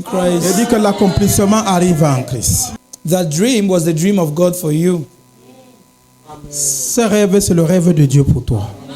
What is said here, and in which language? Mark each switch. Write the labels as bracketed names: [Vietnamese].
[French] Je Christ. dis que l'accomplissement arrive en Christ. [English] That dream was the dream of God for you. [French] Ce rêve, c'est le rêve de Dieu pour toi.